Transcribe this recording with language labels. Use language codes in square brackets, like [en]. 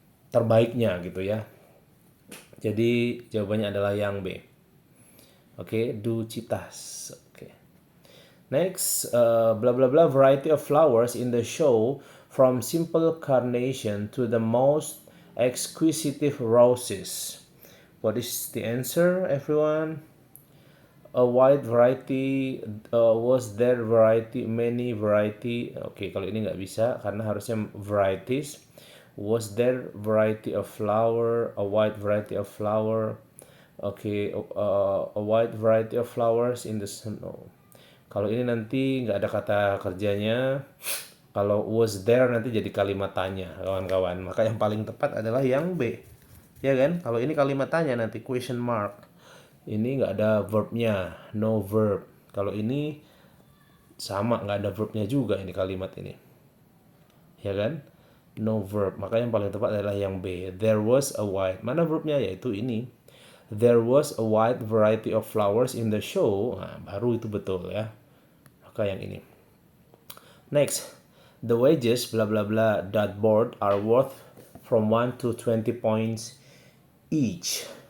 [id] terbaiknya gitu ya. Jadi jawabannya adalah yang B. Oke, Ducitas. Oke. [en] Next, blah blah blah, variety of flowers in the show from simple carnation to the most exquisite roses. What is the answer, everyone? A wide variety, was there variety, many variety. [id] Oke, kalau ini nggak bisa karena harusnya varieties. [en] Was there variety of flower, a wide variety of flower. Oke, a wide variety of flowers in the snow. [id] Kalau ini nanti nggak ada kata kerjanya. Kalau was there nanti jadi kalimat tanya, kawan-kawan. Maka yang paling tepat adalah yang B. Ya kan? Kalau ini kalimat tanya nanti question mark. Ini nggak ada verbnya, [en] no verb. [id] Kalau ini sama, nggak ada verbnya juga ini kalimat ini. Ya kan? No verb. Maka yang paling tepat adalah yang B. [en] There was a wide. [id] Mana verbnya? Yaitu ini. [en] There was a wide variety of flowers in the show. [id] Nah, baru itu betul ya. Maka yang ini. Next. [en] The wages blah blah blah dot board are worth from 1 to 20 points each.